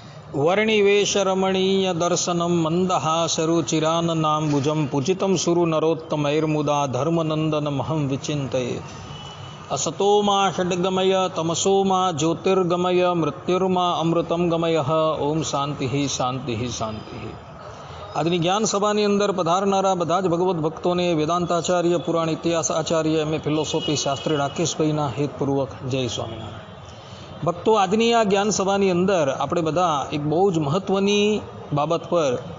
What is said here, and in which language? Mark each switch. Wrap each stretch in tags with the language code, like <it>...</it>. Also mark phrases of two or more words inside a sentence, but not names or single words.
<sa>वर्णिवेशरमणीय दर्शनम मंदहासरुचिराननाम्बुजं पूजितं सुरु नरोत्तमैर्मुदा धर्मनंदन महं विचिन्तये। असतो मा षड्गमय तमसो मा ज्योतिर्गमय मृत्युर्मा अमृतम गमय। ओम शांति शांति शांति।</sa> <gu>આજની જ્ઞાન સભાની અંદર પધારનારા બધા જ ભગવદ્ ભક્તોને વેદાંતાચાર્ય પુરાણ ઇતિહાસ આચાર્ય</gu> <en>M.A. philosophy</en> <gu>શાસ્ત્રી રાકેશભાઈના હેતપૂર્વક જય સ્વામિનારાયણ। ભક્તો, આજની આ જ્ઞાન સભાની અંદર આપણે બધા એક બહુ જ મહત્ત્વની બાબત પર</gu>